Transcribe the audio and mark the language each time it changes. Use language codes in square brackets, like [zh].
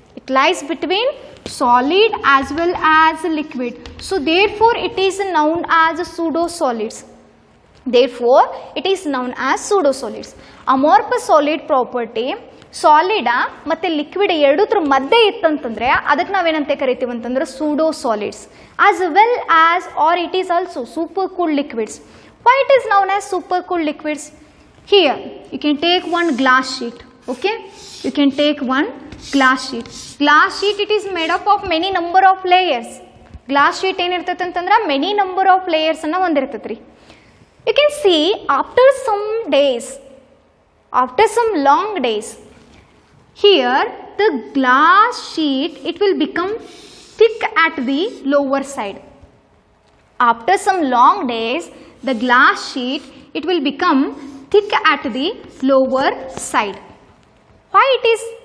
[en] It lies between solid as well as liquid. So therefore it is known as pseudo solids. Therefore it is known as pseudo solids. [kn] Amorphous solid property ಸಾಲಿಡ ಮತ್ತು liquid ಎರಡೂದ್ರ ಮಧ್ಯೆ ಇತ್ತಂತಂದರೆ ಅದಕ್ಕೆ ನಾವೇನಂತ ಕರಿತೀವಿ ಅಂತಂದ್ರೆ [en] Pseudo solids as well as or it is also super cooled liquids. Why it is known as super cooled liquids? Here you can take one glass sheet. Okay, you can take one glass sheet. Glass sheet it is made up of many number of layers. [kn] Glass sheet ಏನಿರ್ತೈತೆ ಅಂತಂದ್ರೆ many number of ಲೇಯರ್ಸನ್ನು ಹೊಂದಿರ್ತೈತೆ ರೀ. [en] You can see after some days, after some long days, here the glass sheet it will become thick at the lower side. After some long days the glass sheet it will become thick at the lower side. Why it is?